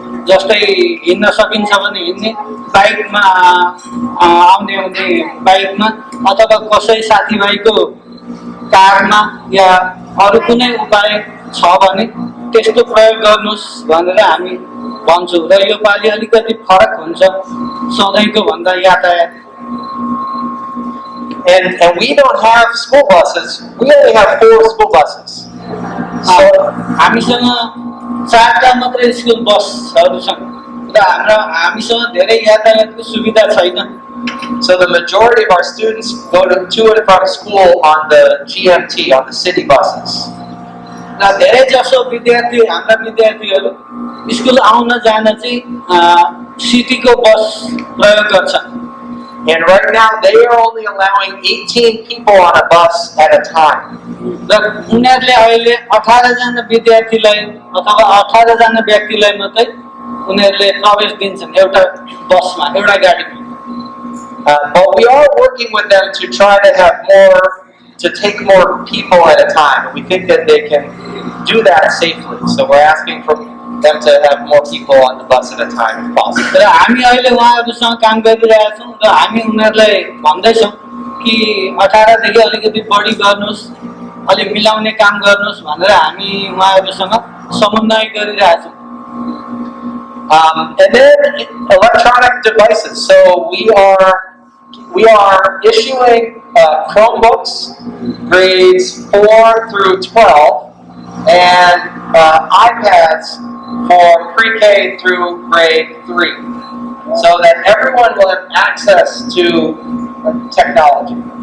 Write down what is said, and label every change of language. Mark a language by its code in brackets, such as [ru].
[ne] जस्तै हिँड्न सकिन्छ भने हिँड्ने, बाइकमा आउने बाइकमा अथवा कसै साथीभाइको कारमा या अरू कुनै उपाय छ भने त्यस्तो प्रयोग गर्नुहोस् भनेर हामी भन्छौँ. र यो पालि अलिकति फरक हुन्छ सधैँको भन्दा यातायात. [en] And we don't have school buses. We only have 4 school buses. So [ne] हामीसँग 4टा मात्रै स्कुल बसहरू छन् र हामीसँग धेरै यातायातको सुविधा छैन. [en] So the majority of our students go to and from school on the GMT, on the city buses. [ne] र धेरै जसो हाम्रा विद्यार्थीहरू स्कुल आउन जान चाहिँ सिटीको बस प्रयोग गर्छन्. [en] And right now they are only allowing 18 people on a bus at a time. [ne] र उनीहरूले अहिले 18 जना विद्यार्थीलाई अथवा 18 जना व्यक्तिलाई मात्रै उनीहरूले प्रवेश दिन्छन् एउटा बसमा, एउटा गाडीमा. [en] But we are working with them to try to take more people at a time. And we think that they can do that safely. So we're asking for them to have more people on the bus at a time if possible. [ne] र हामी अहिले उहाँहरूसँग काम गरिरहेका छौँ र हामी उनीहरूलाई भन्दैछौँ कि 18 देखि अलिकति बढी गर्नुहोस्, अलि मिलाउने काम गर्नुहोस् भनेर हामी उहाँहरूसँग समन्वय गरिरहेका छौँ. [en] And then electronic devices. So we are issuing Chromebooks grades 4 through 12 and iPads for pre-K through grade 3, so that everyone will have access to technology.